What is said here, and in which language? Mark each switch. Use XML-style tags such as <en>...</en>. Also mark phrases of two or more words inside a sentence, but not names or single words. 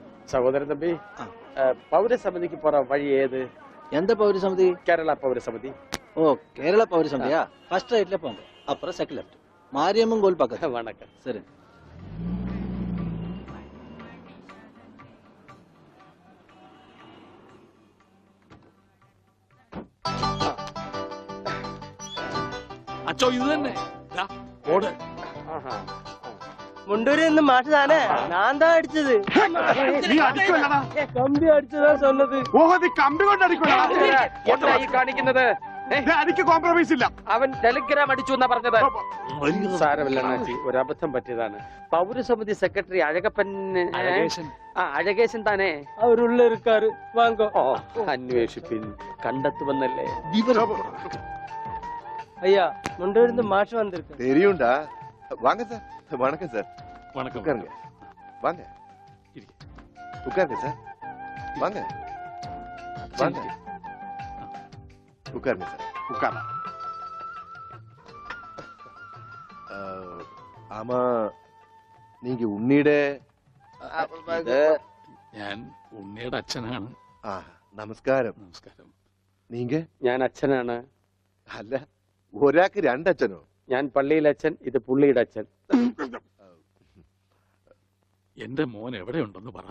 <ml>സഹോദരൻ തമ്പി പൗരസമിതിക്ക് പോറ വഴി ഏത്?</ml> <ta>எந்த பௌரசமிதி?</ta> <ml>കേരള പൗരസമിതി.</ml> <ta>ஓ கேரளா பௌரசமிதியா? ஃபர்ஸ்ட் ரைட்ல போங்க, அப்புறம் செகண்ட் லெஃப்ட், மாரியம்மன் கோயில் பக்கத்துல. வணக்கம். சரி.</ta> <ml>അച്ചോ ഇത് തന്നെ ദാ, ഓട്. മുണ്ടൂരിൽ നിന്ന് മാഷ് താനേ ഞാൻ താ അടിച്ചത്. നീ അടിക്കുമല്ലടാ. കമ്പി അടിച്ചതാ சொன்னது. ഓഹോ നീ കമ്പി കൊണ്ട് അടിക്കുമല്ലടാ. എന്താ ഈ കാണിക്കുന്നത്? അടിക്ക് കോംപ്രമൈസ് ഇല്ല. അവൻ ടെലിഗ്രാം അടിച്ചു എന്നാ പറഞ്ഞത്. സാരമില്ല അണ്ണാച്ചി, ഒരബദ്ധം പറ്റിയതാണ്. പൗരസമിതി സെക്രട്ടറി അഴകപ്പൻ അഴകേശൻ താനേ അവരുള്ള இருக்காரு വാങ്ങോ. ഓ അന്വേഷിപ്പിൻ, കണ്ടെത്തുമെന്നല്ലേ.</ml> <ta>ஐயா முண்டூரில் നിന്ന് மாஷ் வந்திருக்கு. தெரியும்டா. வாங்க சார். வணக்கம் சார். വണക്കം. உட்காருங்க. வாங்க. உட்காருங்க சார். வாங்க. வாங்க. உட்காருங்க சார். ഉക്കാറ. ஆமா, நீங்க உன்னிയുടെ</ta> <ml>ഇത് ഞാൻ ഉണ്ണിയുടെ അച്ഛനാണ്. ആ നമസ്കാരം. നമസ്കാരം. നീങ്ക? ഞാൻ അച്ഛനാണ്. അല്ല, ഒരാൾക്ക് രണ്ടച്ഛനോ? ഞാൻ പള്ളിയിലെ അച്ഛൻ, ഇത് പുള്ളിയുടെ അച്ഛൻ. എന്റെ മോൻ എവിടെയുണ്ടെന്ന് പറ.</ml>